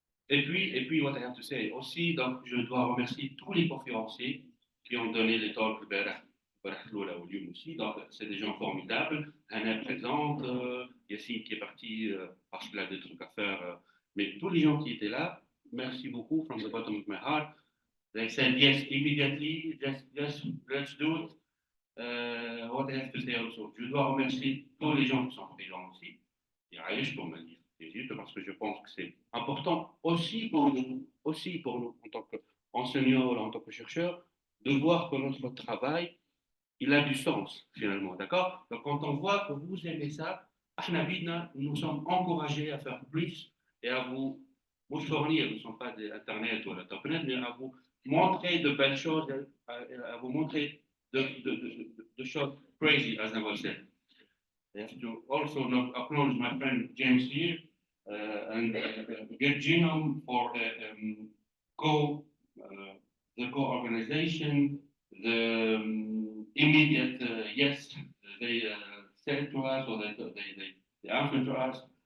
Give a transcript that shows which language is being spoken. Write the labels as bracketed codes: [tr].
[fr] Et puis, [en] what I have to say, [fr] aussi, donc, je dois remercier tous les conférenciers qui ont donné les talks aussi. Donc, c'est des gens formidables. Anna est présente, Yassine qui est parti parce qu'il a des trucs à faire. Mais tous les gens qui étaient là, merci beaucoup, [en] from the bottom of my heart. They said yes immediately, just let's do it. What I have to say also, [fr] je dois remercier tous les gens qui sont présents aussi. Et Aïch pour me dire, parce que je pense que c'est important aussi pour nous en tant qu'enseignants, en tant que chercheurs, de voir que notre travail, il a du sens finalement, d'accord? Donc quand on voit que vous aimez ça, nous sommes encouragés à faire plus et à vous fournir, nous ne sommes pas des Internet ou l'Internet, mais à vous montrer de belles choses, à vous montrer de choses [en] crazy, as I was saying. I have to also acknowledge my friend James here and get Genome for the co-organization, the immediate yes they said to us, or they answered to us,